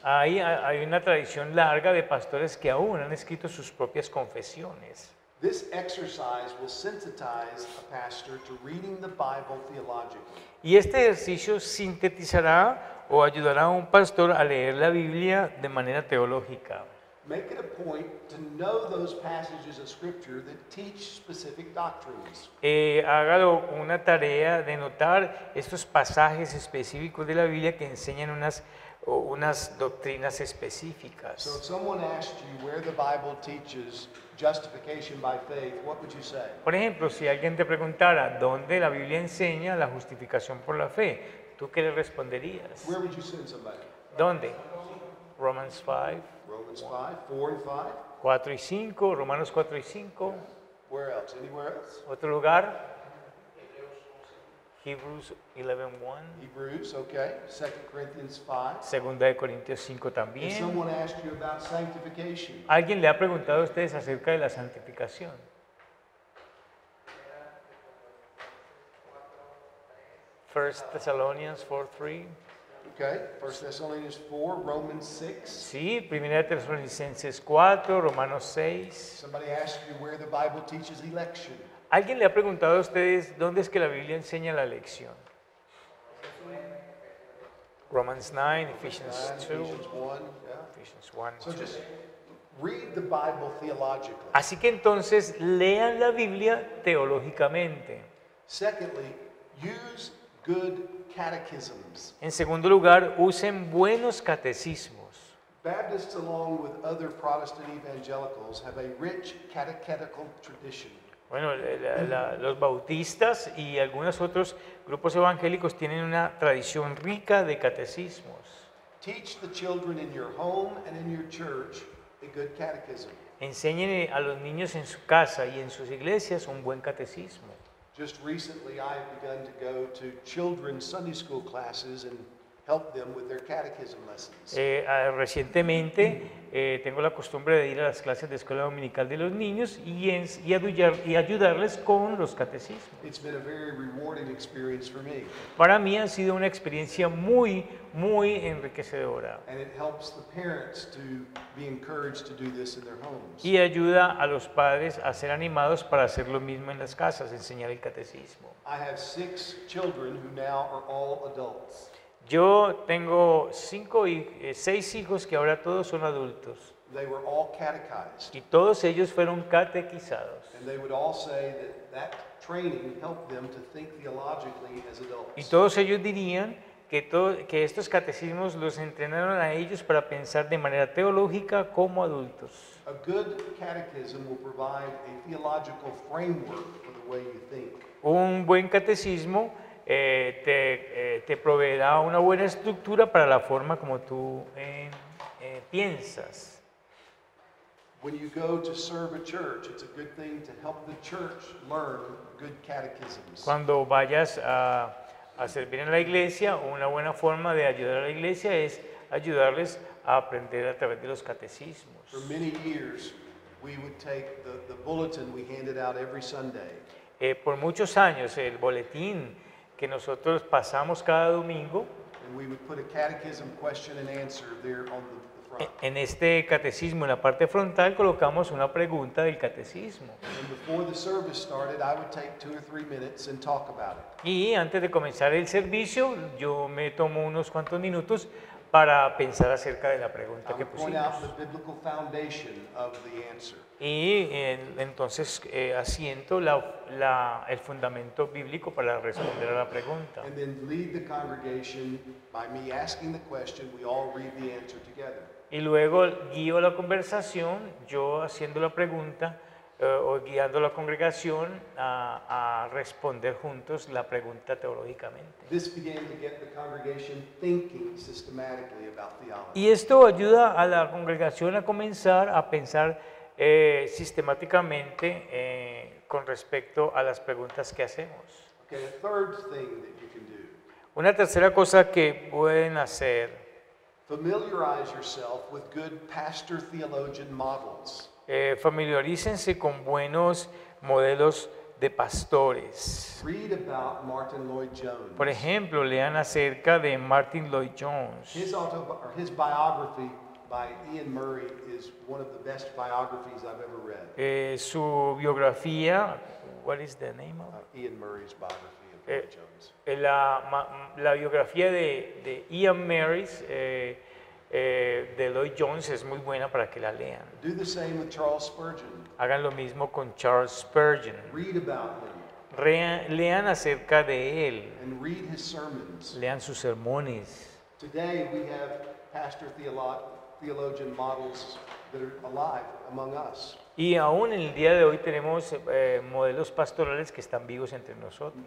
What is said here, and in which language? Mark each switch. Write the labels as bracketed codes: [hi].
[es] Hay una tradición larga de pastores que aún han escrito sus propias confesiones. [en] This exercise will sensitize a pastor to reading the Bible theologically. [es] Y este ejercicio sintetizará o ayudará a un pastor a leer la Biblia de manera teológica. [en] Make it a point to know those passages of Scripture that teach specific doctrines. [es] Hágalo una tarea de notar estos pasajes específicos de la Biblia que enseñan unas doctrinas [en] So [es] específicas. [en] if someone asked you where the Bible teaches justification by faith, what would you say? [es] Por ejemplo, si alguien te preguntara dónde la Biblia enseña la justificación por la fe, ¿tú qué le responderías? [en] Where would you send somebody? [es] ¿Dónde? [en] Romans 5, Romans 5, 4 and 5? [es] 4 y 5, Romanos 4 y 5. [en] Where else? Anywhere else? [es] Otro lugar, Hebrews 11:1, [en] Hebrews, okay. 2 Corinthians 5. [es] Segunda de Corintios 5 [en] If [es] también. [en] someone asked you about sanctification, [es] ¿Alguien le ha preguntado a ustedes acerca de la santificación? [en] First Thessalonians 4:3. okay. 1 Thessalonians 4, Romans 6. [es] Sí, Primera de Tesalonicenses 4, Romanos 6. [en] Somebody asked you where the Bible teaches election. [es] ¿Alguien le ha preguntado a ustedes dónde es que la Biblia enseña la elección? [en] Romans 9, Ephesians 2, Ephesians 1, yeah. Ephesians 1, So 2. just read the Bible theologically. [es] Así que entonces lean la Biblia teológicamente. [en] Secondly, use good catechisms. [es] En segundo lugar, usen buenos catecismos. [en] Baptists, along with other Protestant evangelicals, have a rich catechetical tradition. [es] Bueno, los bautistas y algunos otros grupos evangélicos tienen una tradición rica de catecismos. [en] Teach the children in your home and in your church a good catechism. [es] Enseñen a los niños en su casa y en sus iglesias un buen catecismo. [en] Just recently, I have begun to go to children's Sunday school classes and help them with their catechism lessons. [es] Recientemente tengo la costumbre de ir a las clases de escuela dominical de los niños y ayudarles con los catecismos. [en] It's been a very rewarding experience for me, [es] Para mí ha sido una experiencia muy enriquecedora [en] and it helps the parents to be encouraged to do this in their homes. [es] y ayuda a los padres a ser animados para hacer lo mismo en las casas, enseñar el catecismo. [en] I have 6 children who now are all adults. [es] Yo tengo 6 hijos que ahora todos son adultos [en] They were all catechized, [es] y todos ellos fueron catequizados. [en] and they would all say that training helped them to think theologically as [es] Y [en] adults. [es] todos ellos dirían que estos catecismos los entrenaron a ellos para pensar de manera teológica como adultos. [en] A good catechism will provide a theological framework for the way you think. [es] Un buen catecismo te proveerá una buena estructura para la forma como tú piensas. [en] When you go to serve a church, it's a good thing to help the church learn good catechisms. [es] Cuando vayas a servir en la iglesia, una buena forma de ayudar a la iglesia es ayudarles a aprender a través de los catecismos. [en] For many years, we would take the bulletin we handed out every Sunday, [es] Por muchos años el boletín que nosotros pasamos cada domingo, [en] and we would put a catechism question and answer there on the front. [es] en este catecismo, en la parte frontal, colocamos una pregunta del catecismo. [en] And before the service started, I would take 2 or 3 minutes and talk about it. [es] Y antes de comenzar el servicio, yo me tomo unos cuantos minutos para pensar acerca de la [en] I [es] pregunta que [en] would point out [es] pusimos. [en] the biblical foundation of the answer. [es] Y entonces asiento el fundamento bíblico para responder a la pregunta. [en] And then lead the congregation by me asking the question, we all read the answer together. [es] Y luego guío la conversación, yo haciendo la pregunta o guiando la congregación a responder juntos la pregunta teológicamente. [en] This began to get the congregation thinking systematically about theology. [es] Y esto ayuda a la congregación a comenzar a pensar sistemáticamente con respecto a las preguntas que hacemos. [en] Okay, a third thing that you can do, [es] Una tercera cosa que pueden hacer, [en] familiarize yourself with good pastor theologian models. [es] familiarícense con buenos modelos de pastores. [en] Read about Martin Lloyd Jones. [es] Por ejemplo, lean acerca de Martin Lloyd Jones. [en] His biography by Ian Murray is one of the best biographies I've ever read. [es] Su biografía, [en] what is the name of? Ian Murray's biography of Lloyd Jones. [es] La biografía de Ian Maris, de Lloyd Jones, es muy buena para que la lean. [en] Do the same with Charles Spurgeon. [es] Hagan lo mismo con Charles Spurgeon. [en] Read about him [es] Lean acerca de él, [en] and read his sermons. [es] lean sus sermones. [en] Today we have pastor theologian models that are alive among us. [es] Y aún en el día de hoy tenemos modelos pastorales que están vivos entre nosotros.